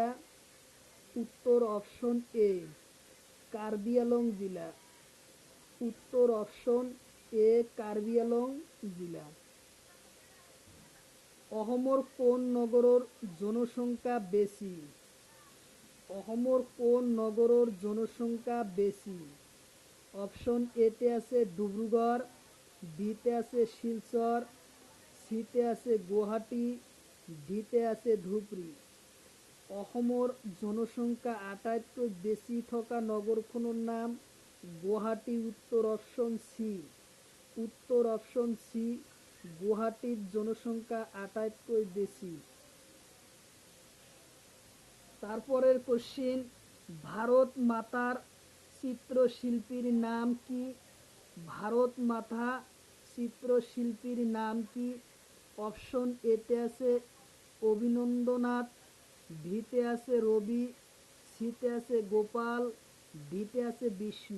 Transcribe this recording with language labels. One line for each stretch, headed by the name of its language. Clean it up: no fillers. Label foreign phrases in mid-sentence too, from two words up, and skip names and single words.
Assamese: উত্তৰ অপশন এ, কাৰ্বি আংলং জিলা। উত্তর অপশন এ, কাৰ্বি আংলং জিলা। অসমৰ কোন নগৰৰ জনসংখ্যা বেশি? অসমৰ কোন নগৰৰ জনসংখ্যা বেশি? অপশন এতে আছে ডিব্ৰুগড়, বিতে আছে শিলচর, সিতে আছে গুৱাহাটী, ডিতে আছে ধুবুৰী। অসমৰ জনসংখ্যা আটাইতকৈ বেছি থকা নগৰখনৰ নাম গুৱাহাটী। উত্তৰ অপশন সি। উত্তৰ অপশন সি, গুৱাহাটীত জনসংখ্যা আটাইতকৈ বেশি।
Bangla: তারপরের কোশ্চিন, ভারত মাতার চিত্রশিল্পীর নাম কি? ভারত মাতা চিত্রশিল্পীর নাম কি?
Assamese: অপশন এতে আছে অভিনন্দনাথ, বিতে আছে রবি, সিতে আছে গোপাল, ডিতে আছে বিষ্ণু।